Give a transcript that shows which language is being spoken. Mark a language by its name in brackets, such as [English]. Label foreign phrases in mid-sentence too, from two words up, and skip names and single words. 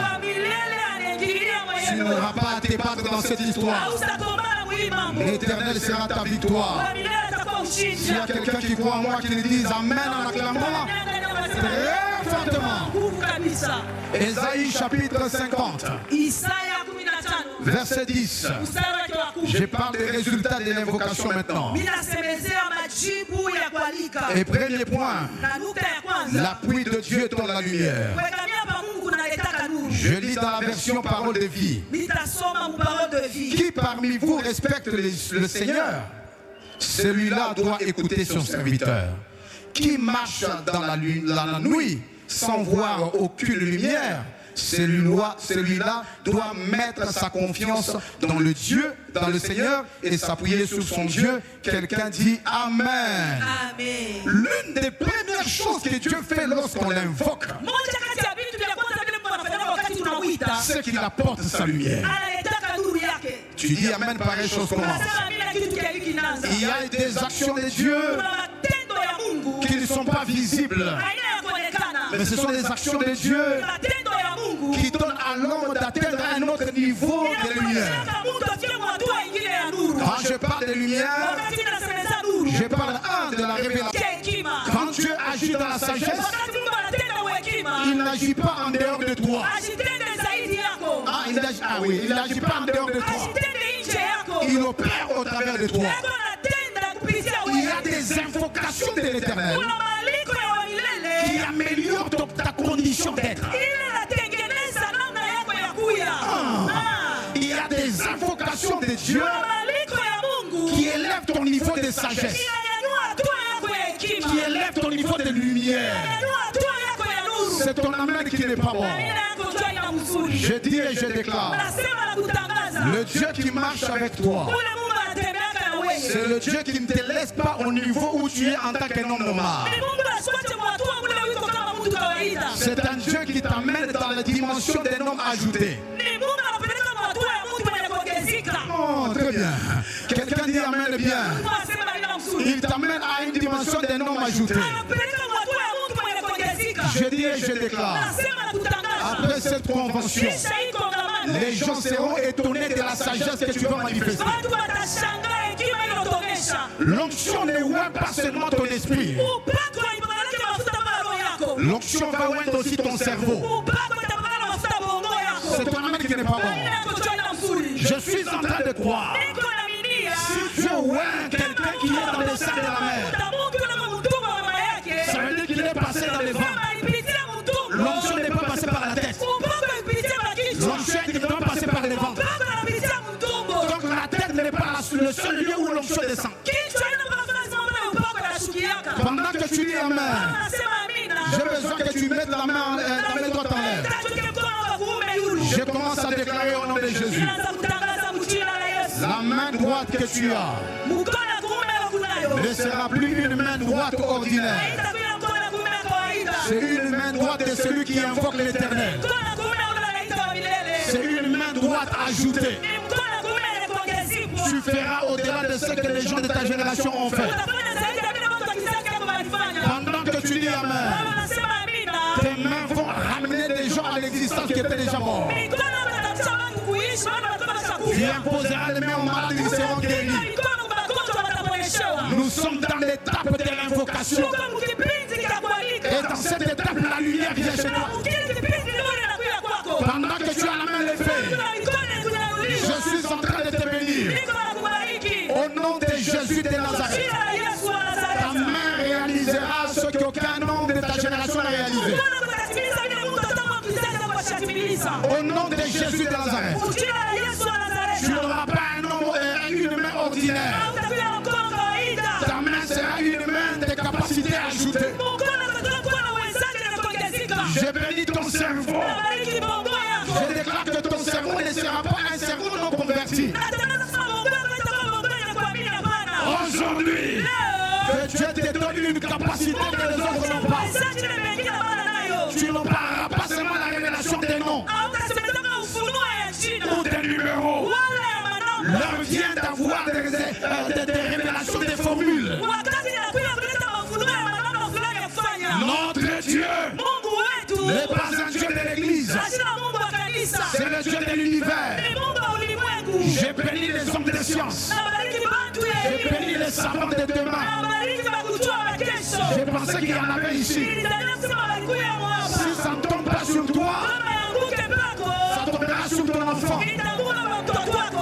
[Swahili] Kwa milele anaingilia [French] Tu [Swahili] mwenyewe. [French] n'auras pas à te battre dans cette histoire. [Swahili] Hautakombana mwili mambo. [French] L'Éternel sera ta victoire. [Swahili] Kwa milele atakuwa ushindi. [French] S'il y a quelqu'un qui croit en moi, qui le dise Amen en acclamant très fortement. [Swahili] Nguvu kabisa. [French] Ésaïe chapitre 50, [Swahili] Isaya 15. [French] verset 10. [Swahili] Mstari wake wa 10. [French] Je parle des résultats de l'invocation maintenant. [Swahili] Mimi nasemezea majibu ya kualika. [French] Et premier point, [Swahili] Na nukta ya kwanza. [French] l'appui de Dieu dans la lumière. [Swahili] Kuegamia pa Mungu kunaletaka nuru. [French] Je lis dans la version parole de vie. [Swahili] Nitasoma [French] parole de vie. Qui parmi vous respecte le Seigneur? Celui-là doit écouter son serviteur. Qui marche dans la nuit sans voir aucune lumière? Celui-là doit mettre sa confiance dans le Dieu, dans le Seigneur et s'appuyer sur son Dieu. Quelqu'un dit Amen. Amen. L'une des premières choses que Dieu fait lorsqu'on l'invoque, [Swahili] Moja kati ya vitu vya kwanza vile Mungu anafanya wakati tunamwita. [French] c'est qu'il apporte sa lumière. [Swahili] Analetaka nuru yake. [French] Tu dis Amen, pareille chose commence. [Swahili] Unasema mimi na kitu kile kinaanza. [French] Il y a des actions de Dieu [Swahili] Kuna matendo ya Mungu. Mungu [French] qui ne sont pas visibles. [Swahili] haina ya kuonekana. [French] Mais ce sont des actions de Dieu [Swahili] Matendo ya Mungu [French] qui donnent à l'homme d'atteindre un autre niveau de lumière. [Swahili] inamwezesha mtu afike kwa hatua ingine ya nuru. [French] Quand je parle de lumière, [Swahili] Wakati nasemeza nuru, [French] je parle de la révélation. [Swahili] hekima. [French] Quand Dieu agit dans la sagesse, [Swahili] Wakati Mungu anatenda kwa hekima, [French] il n'agit pas en dehors de toi. [Swahili] asitende zaidi yako. [French] Il n'agit pas en dehors de toi. [Swahili] Asitende nje yako. [French] Il opère au travers de toi. [Swahili] Yako anatenda kupitia [French] Il y a [Swahili] wewe. [French] des invocations de l'éternel [Swahili] Kuna maandiko ya wa milele [French] qui améliorent ta condition d'être. [Swahili] ile inatengeneza namna yako ya kuya. [French] Il y a des invocations de Dieu [Swahili] Kuna maandiko ya Mungu [French] qui élèvent ton niveau de sagesse, [Swahili] inanyanyua hatua yako ya hekima. [French] qui élèvent ton niveau de lumière. [Swahili] Inanyanyua hatua yako ya nuru. [French] C'est ton amen qui n'est pas bon. [Swahili] Amina yako njoo ina mzuri. [French] Je dis et je déclare, [Swahili] Nasema na kutangaza. [French] le Dieu qui marche avec toi, [Swahili] Ule Mungu anatembeaka na wewe. [French] c'est le Dieu qui ne te laisse pas au niveau où tu es en tant qu'un homme normal. [Swahili] Ni Mungu asikuache kwa hatua ule uko kama mtu kawaida. [French] C'est un Dieu qui t'amène dans la dimension d'un homme ajouté. [Swahili] Ni Mungu anapeleka kwa hatua ya mtu mwenye kuongezeka. [French] Oh, très bien. Quelqu'un dit amen bien. [Swahili] Mungu asema ina mzuri. [French] Il t'amène à une dimension d'un homme ajouté. [Swahili] Anapeleka kwa hatua ya mtu mwenye kuongezeka. [French] Je dis et je déclare, [Swahili] Nasema na kutangaza. [French] après cette convention, [Swahili] Kisha hii kongamano. [French] les gens seront étonnés de la sagesse que tu vas manifester. [Swahili] Watu watashangaa hekima iliyotonesha. [French] L'onction ne oint pas seulement ton esprit. [Swahili] Upako ipakalake mafuta kwa roho yako. [French] L'onction va oindre aussi ton cerveau. [Swahili] Upako itapakala mafuta bongo yako. [French] C'est ton amen qui n'est pas [Swahili] Amina [French] bon. [Swahili] yako njoo ina mzuri. [French] Je suis en train de croire. [Swahili] Niko naaminia. [French] Si Dieu oint quelqu'un qui est dans le sein de la mer, [Swahili] Mungu kama mtumwa wa mama yake. [French] ça veut dire qu'il est passé dans les vents. [Swahili] Kama alipitia mtumwa. [French] L'onction n'est pas passée par la tête. [Swahili] Upako alipitia makichwa. [French] L'onction est évidemment passée par les vents. [Swahili] Upako anapitia mtumbo. [French] Donc la tête n'est pas le seul lieu où l'onction descend. [Swahili] Kichwa ina mpaka sema mbele upako anashukiaka. [French] Pendant que tu dis amen, [Swahili] Anasema amina. [French] j'ai besoin que tu mettes la main droite en l'air. [Swahili] Tachuke mkono wa kuume yulu. [French] Je commence à déclarer au nom de Jésus. [Swahili] Ninaanza kutangaza mjina la Yesu. [French] La main droite que tu as [Swahili] Mkono wa kuume wa kunayo. [French] ne sera plus une main droite ordinaire. [Swahili] Haitakuwa mkono wa kuume wa kawaida. [French] C'est une main droite de celui qui invoque l'éternel. [Swahili] Mkono wa kuume ule anaita wa milele. [French] C'est une main droite ajoutée. [Swahili] Ni mkono wa kuume yenye kuongezeka. [French] Tu feras au-delà de ce que les gens de ta génération ont fait. [Swahili] Utafanya zaidi ya vile watu wa kizazi chako walifanya. [French] Pendant que tu dis amen, [Swahili] Baba anasema amina. [French] tes mains vont ramener des gens à l'existence qui étaient déjà morts. [Swahili] Mikono itatamsha watu kuishi, maana watu wameshakufa. [French] Tu imposeras les mains aux malades, ils seront guéris. [Swahili] Mikono kwa wagonjwa wataponeshewa. [French] Nous sommes dans l'étape de l'invocation. [Swahili] Tuko mkipindi cha kualika. [French] Et dans cette étape, la lumière vient chez toi. [Swahili] Kile kipindi nuru inakuja kwako. [French] Pendant que tu as la main levée, [Swahili] Kuna mikono kunyanyuliwa. [French] je suis en train de te bénir. [Swahili] Niko nakubariki. [French] Au nom de Jésus de Nazareth, [Swahili] Jina la Yesu wa [French] ta [Swahili] Nazareti. [French] main réalisera ce qu'aucun homme de ta génération n'a réalisé. [Swahili] Mkono utatimiliza vile Mungu atataka wa kizazi chako washatimiliza. [French] Au nom de Jésus de Nazareth, [Swahili] Jina la Yesu wa Nazareti. [French] tu n'auras pas un homme, une main ordinaire. [Swahili] Hautakuwa na mkono kawaida. [French] Ta main sera une main de capacité ajoutée. [Swahili] Mkono utatoka kuwa na uwezaji na kuongezeka. [French] Je bénis ton cerveau. [Swahili] Nabariki bongo yako. [French] Je déclare que ton cerveau ne sera pas un cerveau non converti. [Swahili] Natangaza sema bongo yako itakuwa bongo yenye kuamini hapana. [French] Aujourd'hui, [Swahili] Leo, [French] que Dieu te donne une capacité que les autres n'ont pas. [Swahili] uwezaji na mengine hapana nayo. [French] Tu n'auras pas seulement la révélation des noms [Swahili] Hautasemekana ufunuo ya jina. [French] ou des numéros. [Swahili] Wala ya manamba. [French] L'heure vient d'avoir des révélations, des formules. [Swahili] Wakati ninakuja kuleta mafunuo ya manamba fulani ya kufanya. [French] Notre Dieu [Swahili] Mungu wetu. [French] n'est pas un Dieu de l'église, [Swahili] Hazina Mungu wa kanisa. [French] c'est le Dieu de l'univers. [Swahili] Ni Mungu wa ulimwengu. [French] J'ai béni les hommes de science. [Swahili] Nabariki bantu ya [French] J'ai [Swahili] elimu. [French] béni les savants de demain. [Swahili] Nabariki bakujua wa kesho. [French] J'ai pensé qu'il y en avait ici. [Swahili] Nilidhania kusema walikuya mwapa. [French] Si ça ne tombe pas sur toi, [Swahili] Kama yanguke pako. [French] ça tombera sur ton enfant. [Swahili] Itaanguka kwa mtoto wako.